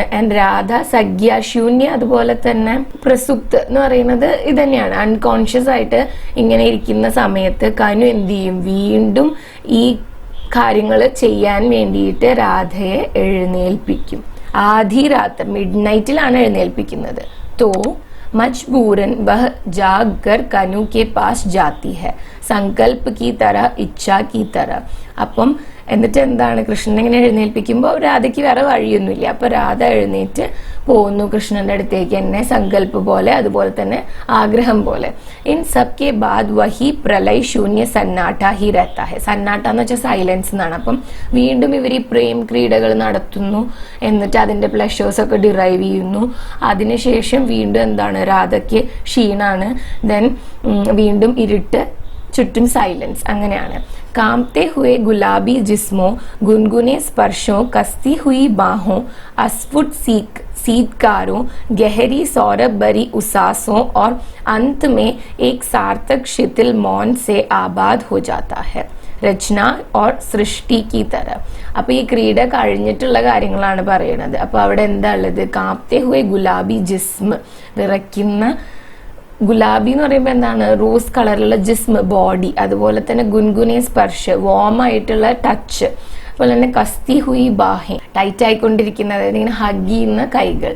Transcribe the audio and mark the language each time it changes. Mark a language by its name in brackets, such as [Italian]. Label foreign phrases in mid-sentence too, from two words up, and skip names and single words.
[Malayalam] ആൻഡ് രാധ സഖ്യാശൂന്യ അതുപോലെ തന്നെ പ്രസുപ്ത് എന്ന് പറയുന്നത് ഇത് തന്നെയാണ്. അൺകോൺഷ്യസ് ആയിട്ട് ഇങ്ങനെ ഇരിക്കുന്ന സമയത്ത് കനു എന്ത് ചെയ്യും, വീണ്ടും ഈ കാര്യങ്ങൾ ചെയ്യാൻ വേണ്ടിയിട്ട് രാധയെ എഴുന്നേൽപ്പിക്കും. [Hindi] आधी रात्रि [Malayalam] മിഡ് നൈറ്റിലാണ് എഴുന്നേൽപ്പിക്കുന്നത്. [Hindi] തോ मजबूरन वह जाग कर कनु के पास जाती है संकल्प की तरह इच्छा की तरह. [Malayalam] അപ്പം എന്നിട്ട് എന്താണ്, കൃഷ്ണൻ ഇങ്ങനെ എഴുന്നേൽപ്പിക്കുമ്പോൾ രാധയ്ക്ക് വേറെ വഴിയൊന്നുമില്ല. അപ്പൊ രാധ എഴുന്നേറ്റ് പോകുന്നു കൃഷ്ണന്റെ അടുത്തേക്ക്, എന്നെ സങ്കല്പ പോലെ അതുപോലെ തന്നെ ആഗ്രഹം പോലെ. [Hindi] इन सब के बाद वही प्रलय शून्य सन्नाटा ही रहता है. [Malayalam] സന്നാട്ട എന്ന് വെച്ചാൽ സൈലൻസ് എന്നാണ്. അപ്പം വീണ്ടും ഇവർ ഈ പ്രേം ക്രീഡകൾ നടത്തുന്നു, എന്നിട്ട് അതിന്റെ പ്ലഷേഴ്സ് ഒക്കെ ഡിറൈവ് ചെയ്യുന്നു. അതിനുശേഷം വീണ്ടും എന്താണ്, രാധയ്ക്ക് ക്ഷീണാണ്. ദെൻ വീണ്ടും ഇരുട്ട്, ചുറ്റും സൈലൻസ്. അങ്ങനെയാണ്. [Hindi] कांपते हुए गुलाबी जिस्मों, गुनगुने स्पर्शों, कसती हुई बाहों, अस्फुट शीतकारों, गहरी सौरभ भरी उसासों और अंत में एक सार्थक शिथिल मौन से आबाद हो जाता है. रचना और सृष्टि की तरह. [Malayalam] അപ്പൊ ഈ ക്രീഡ കഴിഞ്ഞിട്ടുള്ള കാര്യങ്ങളാണ് പറയുന്നത്. അപ്പൊ അവിടെ എന്താ ഉള്ളത്, [Hindi] कांपते हुए गुलाबी जिस्म, [Malayalam] വിറയ്ക്കുന്ന ഗുലാബി എന്ന് പറയുമ്പോൾ എന്താണ്, റോസ് കളറിലുള്ള ജിസ്മ് ബോഡി, അതുപോലെ തന്നെ [Hindi] गुनगुने स्पर्श [Malayalam] വാം ആയിട്ടുള്ള ടച്ച്, അതുപോലെ തന്നെ [Hindi] कसती हुई बाहें [Malayalam] ടൈറ്റ് ആയിക്കൊണ്ടിരിക്കുന്ന, അതായത് ഇങ്ങനെ ഹഗ് ചെയ്യുന്ന കൈകൾ.